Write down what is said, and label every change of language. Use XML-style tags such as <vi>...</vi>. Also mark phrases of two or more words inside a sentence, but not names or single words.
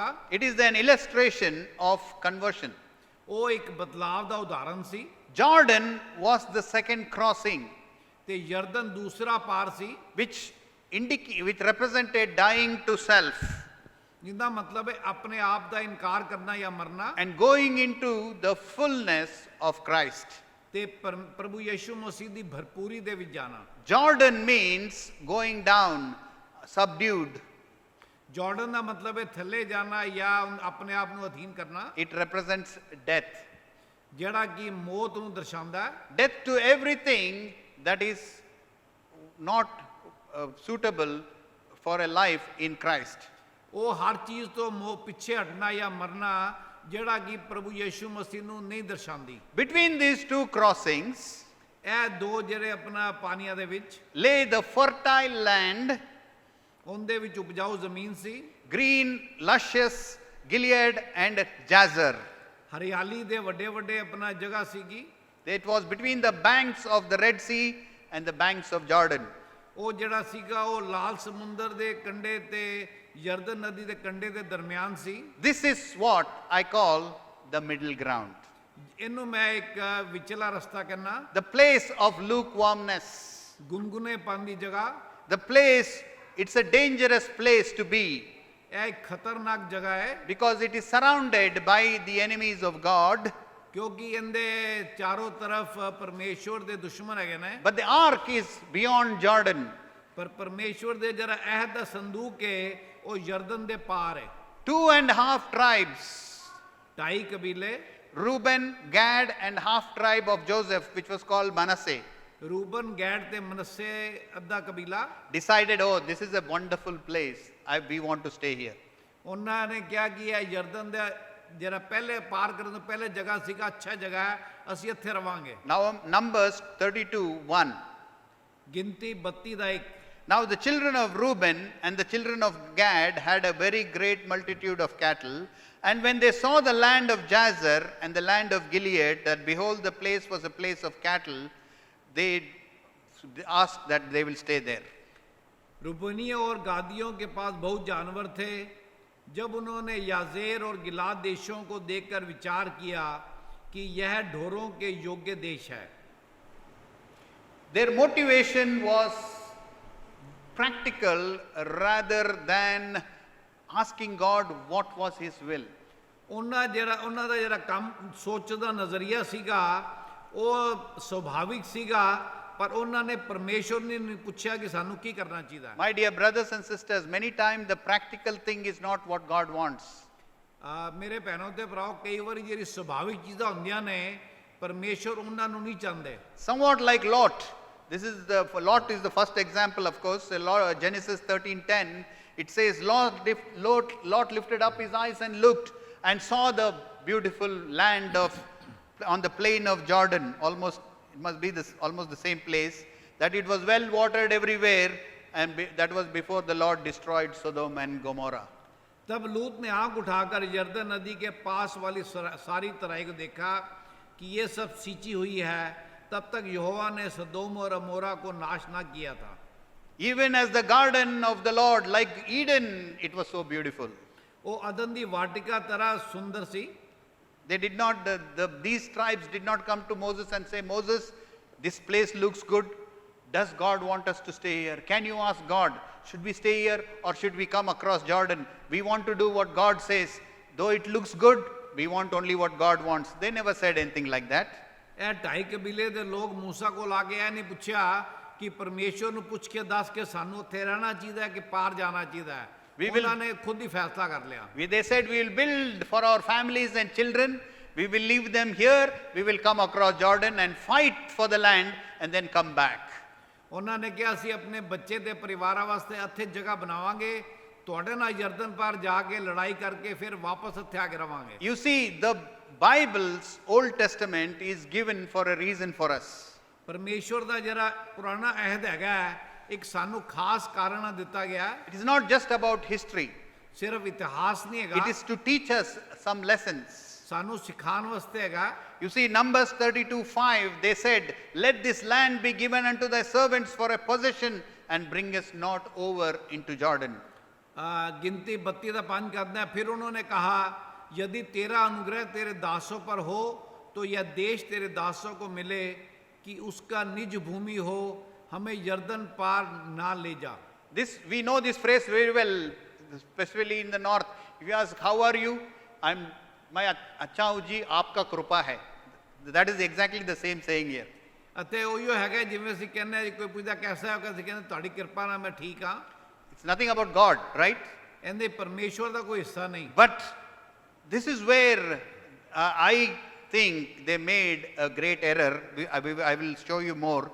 <en>It is an illustration of conversion.</en> <pa>ਉਹ ਇੱਕ ਬਦਲਾਵ ਦਾ ਉਦਾਹਰਨ ਸੀ।</pa> <en>Jordan was the second crossing,</en> <pa>ਤੇ ਯਰਦਨ ਦੂਸਰਾ ਪਾਰ ਸੀ,</pa> <en>which represented dying to self</en> <pa>ਜਿਹਦਾ ਮਤਲਬ ਹੈ ਆਪਣੇ ਆਪ ਦਾ ਇਨਕਾਰ ਕਰਨਾ ਜਾਂ ਮਰਨਾ,</pa> <en>and going into the fullness of Christ.</en> <pa>ਤੇ ਪ੍ਰਭੂ ਯਿਸੂ ਮਸੀਹ ਦੀ ਭਰਪੂਰੀ ਦੇ ਵਿੱਚ ਜਾਣਾ।</pa> <en>Jordan means going down, subdued.</en> <pa>ਜਾਰਡਨ ਦਾ ਮਤਲਬ ਹੈ ਥੱਲੇ ਜਾਣਾ ਜਾਂ ਆਪਣੇ ਆਪ ਨੂੰ ਅਧੀਨ ਕਰਨਾ।</pa> <en>It represents death.</en> <pa>ਜਿਹੜਾ ਕਿ ਮੌਤ ਨੂੰ ਦਰਸਾਉਂਦਾ ਹੈ।</pa> <en>Death to everything that is not suitable for a life in Christ.</en> <pa>ਉਹ ਹਰ ਚੀਜ਼ ਤੋਂ ਪਿੱਛੇ ਹਟਣਾ ਜਾਂ ਮਰਨਾ ਜਿਹੜਾ ਕਿ ਪ੍ਰਭੂ ਯਿਸੂ ਮਸੀਹ ਨੂੰ ਨਹੀਂ ਦਰਸਾਉਂਦੀ।</pa> <en>Between these two crossings,</en> <pa>ਇਹ ਦੋ ਜਿਹੜੇ ਆਪਣਾ ਪਾਣੀਆਂ ਦੇ ਵਿੱਚ</pa> <en>lay the fertile land,</en> <pa>ਉਹਦੇ ਵਿੱਚ ਉਪਜਾਊ ਜ਼ਮੀਨ ਸੀ।</pa> <en>green, luscious, Gilead and Jazer.</en> <pa>ਹਰਿਆਲੀ ਦੇ ਵੱਡੇ ਵੱਡੇ ਆਪਣਾ ਜਗ੍ਹਾ ਸੀਗੀ।</pa> <en>It was between the banks of the Red Sea and the banks of Jordan.</en> <pa>ਉਹ ਜਿਹੜਾ ਸੀਗਾ ਉਹ ਲਾਲ ਸਮੁੰਦਰ ਦੇ ਕੰਢੇ ਤੇ ਯਰਦਨ ਨਦੀ ਦੇ ਕੰਢੇ ਦੇ ਦਰਮਿਆਨ ਸੀ।</pa> <en>This is what I call the middle ground.</en> <pa>ਇਹਨੂੰ ਮੈਂ ਇੱਕ ਵਿਚਲਾ ਰਸਤਾ ਕਹਿੰਦਾ।</pa> <en>The place of lukewarmness.</en> <pa>ਗੁਨਗੁਨੇਪਨ ਦੀ ਜਗ੍ਹਾ।</pa> <en>The place, it's a dangerous place to be.</en> <pa>ਇਹ ਇੱਕ ਖਤਰਨਾਕ ਜਗ੍ਹਾ ਹੈ।</pa> <en>Because it is surrounded by the enemies of God.</en> <pa>ਕਿਉਂਕਿ ਇਹਦੇ ਚਾਰੋਂ ਤਰਫ ਪਰਮੇਸ਼ਵਰ ਦੇ ਦੁਸ਼ਮਣ ਹੈਗੇ ਨੇ।</pa> <en>But the ark is beyond Jordan.</en> <pa>ਪਰ ਪਰਮੇਸ਼ਵਰ ਦੇ ਜਿਹੜਾ ਅਹਿਦ ਦਾ ਸੰਦੂਕ ਹੈ ਉਹ ਯਰਦਨ ਦੇ ਪਾਰ ਹੈ।</pa> <en>2.5 tribes,</en> <pa>2.5 कबीले,</pa> <en>Reuben, Gad, and half tribe of Joseph, which was called Manasseh,</en> <pa>ਰੂਬਨ, ਗੈਡ ਤੇ ਮਨੱਸੇ ਅੱਧਾ ਕਬੀਲਾ,</pa> <en>decided, oh, this is a wonderful place. We want to stay here.</en> <pa>ਉਹਨਾਂ ਨੇ ਕਿਹਾ ਕਿ ਇਹ ਯਰਦਨ ਦਾ ਜਿਹੜਾ ਪਹਿਲੇ ਪਾਰ ਕਰਨ ਤੋਂ ਪਹਿਲੇ ਜਗ੍ਹਾ ਸੀਗਾ, ਅੱਛਾ ਜਗ੍ਹਾ ਹੈ, ਅਸੀਂ ਇੱਥੇ ਰਵਾਂਗੇ।</pa> <en>Now, Numbers 32:1.</en> <pa>ਗਿਣਤੀ 32 ਦਾ 1।</pa> <en>Now, the children of Reuben and the children of Gad had a very great multitude of cattle. And when they saw the land of Jazer and the land of Gilead, that behold, the place was a place of cattle, they asked that they will stay there.</en> <hi>रूबनियों और गादियों के पास बहुत जानवर थे। जब उन्होंने याजेर और गिलाद देशों को देखकर विचार किया कि यह ढोरों के योग्य देश है।</hi> <en>Their motivation was practical rather than asking God what was His will.</en> <pa>ਉਹਨਾਂ ਦਾ ਜਿਹੜਾ ਕੰਮ ਸੋਚ ਦਾ ਨਜ਼ਰੀਆ ਸੀਗਾ ਉਹ ਸੁਭਾਵਿਕ ਸੀਗਾ, ਪਰ ਉਹਨਾਂ ਨੇ ਪਰਮੇਸ਼ਵਰ ਨੇ ਨਹੀਂ ਪੁੱਛਿਆ ਕਿ ਸਾਨੂੰ ਕੀ ਕਰਨਾ ਚਾਹੀਦਾ ਹੈ।</pa> <en>My dear brothers and sisters, many times the practical thing is not what God wants.</en> <pa>ਮੇਰੇ ਭੈਣੋ ਤੇ ਭਰਾਓ, ਕਈ ਵਾਰੀ ਜਿਹੜੀ ਸੁਭਾਵਿਕ ਚੀਜ਼ਾਂ ਹੁੰਦੀਆਂ ਨੇ ਪਰਮੇਸ਼ਵਰ ਉਹਨਾਂ ਨੂੰ ਨਹੀਂ ਚਾਹੁੰਦੇ।</pa> <en>Somewhat like Lot. Lot is the first example, of course. Genesis 13:10, it says Lot lifted up his eyes and looked and saw the beautiful land on the plain of Jordan. It must be almost the same place, that it was well watered everywhere, and that was before the Lord destroyed Sodom and Gomorrah.</en> <hi>तब लूत ने आंख उठाकर यरदन नदी के पास वाली सारी तराई को देखा कि ये सब सींची हुई है। तब तक यहोवा ने सदोम और अमोरा को नाश ना किया था।</hi> <en>Even as the garden of the Lord, like Eden, it was so beautiful.</en> <pa>ਵੋ ਅਦਨ ਦੀ ਵਾਟਿਕਾ ਤਰ੍ਹਾਂ ਸੁੰਦਰ ਸੀ।</pa> <en>They did not, these tribes did not come to Moses and say, Moses, this place looks good. Does God want us to stay here? Can you ask God, should we stay here or should we come across Jordan? We want to do what God says. Though it looks good, we want only what God wants. They never said anything like that.</en> <pa>ਇਹ 2.5 ਕਬੀਲੇ ਦੇ ਲੋਕ मूसा ਕੋਲ ਆ ਕੇ ਇਹ ਨਹੀਂ ਪੁੱਛਿਆ ਕਿ ਪਰਮੇਸ਼ਵਰ ਨੂੰ ਪੁੱਛ ਕੇ ਦੱਸ ਕੇ ਸਾਨੂੰ ਉੱਥੇ ਰਹਿਣਾ ਚਾਹੀਦਾ ਹੈ ਕਿ ਪਾਰ ਜਾਣਾ ਚਾਹੀਦਾ ਹੈ। ਉਹਨਾਂ ਨੇ ਖੁਦ ਹੀ ਫੈਸਲਾ ਕਰ ਲਿਆ।</pa> <en>They said, we will build for our families and children. We will leave them here. We will come across Jordan and fight for the land and then come back.</en> <pa>ਉਹਨਾਂ ਨੇ ਕਿਹਾ ਅਸੀਂ ਆਪਣੇ ਬੱਚੇ ਤੇ ਪਰਿਵਾਰਾਂ ਵਾਸਤੇ ਇੱਥੇ ਜਗ੍ਹਾ ਬਣਾਵਾਂਗੇ, ਤੁਹਾਡੇ ਨਾਲ ਯਰਦਨ ਪਾਰ ਜਾ ਕੇ ਲੜਾਈ ਕਰਕੇ ਫਿਰ ਵਾਪਸ ਇੱਥੇ ਆ ਕੇ ਰਵਾਂਗੇ।</pa> <en>You see, the Bible's Old Testament is given for a reason for us.</en> <pa>ਪਰਮੇਸ਼ਵਰ ਦਾ ਜਿਹੜਾ ਪੁਰਾਣਾ ਅਹਿਦ ਹੈਗਾ ਇੱਕ ਸਾਨੂੰ ਖਾਸ ਕਾਰਨ ਨਾਲ ਦਿੱਤਾ ਗਿਆ।</pa> <en>It is not just about history.</en> <pa>ਸਿਰਫ ਇਤਿਹਾਸ ਨਹੀਂ ਹੈਗਾ,</pa> <en>It is to teach us some lessons.</en> <pa>ਸਾਨੂੰ ਸਿਖਾਉਣ ਵਾਸਤੇ ਹੈਗਾ।</pa> <en>You see, Numbers 32:5, they said, let this land be given unto thy servants for a possession and bring us not over into Jordan.</en> <hi>गिनती 32 का 5 कहते हैं, फिर उन्होंने कहा यदि तेरा अनुग्रह तेरे दासों पर हो तो यह देश तेरे दासों को मिले कि उसका निज भूमि हो, हमें यर्दन पार ना ले जा।</hi> <en>We know this phrase very well, especially in the north. If you ask, how are you?</en> <hi>मैं अच्छा हूँ जी, आपका कृपा है.</hi> <en>That is exactly the same saying here.</en> <pa>ਅਤੇ ਉਹੀਓ ਹੈਗਾ ਜਿਵੇਂ ਅਸੀਂ ਕਹਿੰਦੇ ਕੋਈ ਪੁੱਛਦਾ</pa> <hi>कैसा है,</hi> <pa>ਅਸੀਂ ਕਹਿੰਦੇ ਤੁਹਾਡੀ ਕਿਰਪਾ ਨਾਲ ਮੈਂ ਠੀਕ ਹਾਂ।</pa> <en>It's nothing about God, right?</en> <pa>ਇਹਦੇ ਪਰਮੇਸ਼ਵਰ ਦਾ ਕੋਈ ਹਿੱਸਾ ਨਹੀਂ।</pa> <en>But this is where I think they made a great error. I will show you more.</en>